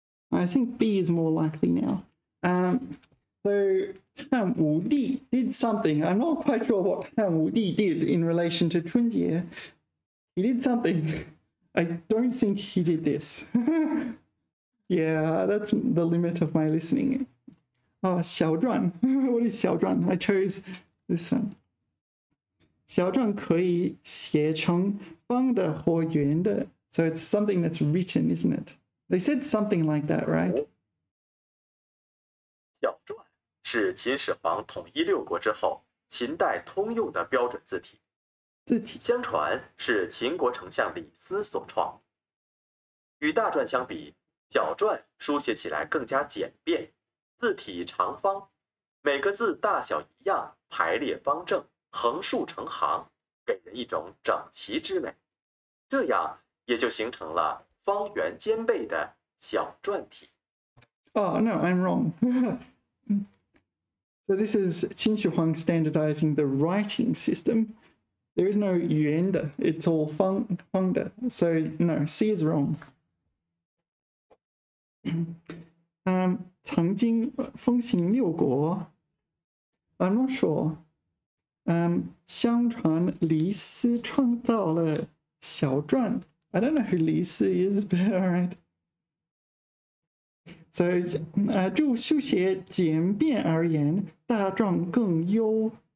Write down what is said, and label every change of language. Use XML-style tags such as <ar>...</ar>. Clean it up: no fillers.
<en>I think B is more likely now. So Han Wudi did something. I'm not quite sure what Han Wudi did in relation to 春节. He did something. I don't think he did this. Yeah, that's the limit of my listening. Oh, 小篆.What is 小篆?I chose this one.</en> <zh>小篆可以写成方的或圆的.</zh> <en>So it's something that's written, isn't it? They said something like that, right?</en> <zh>小篆是秦始皇统一六国之后，秦代通用的标准字体。字体相传是秦国丞相李斯所创。与大篆相比，小篆书写起来更加简便，字体长方，每个字大小一样，排列方正，横竖成行，给人一种整齐之美。这样也就形成了方圆兼备的小篆体。</zh> <en>Oh, no, I'm wrong. So this is Qin Shi Huang standardizing the writing system. There is no 圆的, it's all 方的. So no, C is wrong.</en> <zh>曾经风行六国</zh> <en>I'm not sure.</en> <zh>相传李斯创造了小篆.</zh> <en>I don't know who 李斯 is, but all right.</en> <zh>So 就书写简便而言，大篆更优。</zh>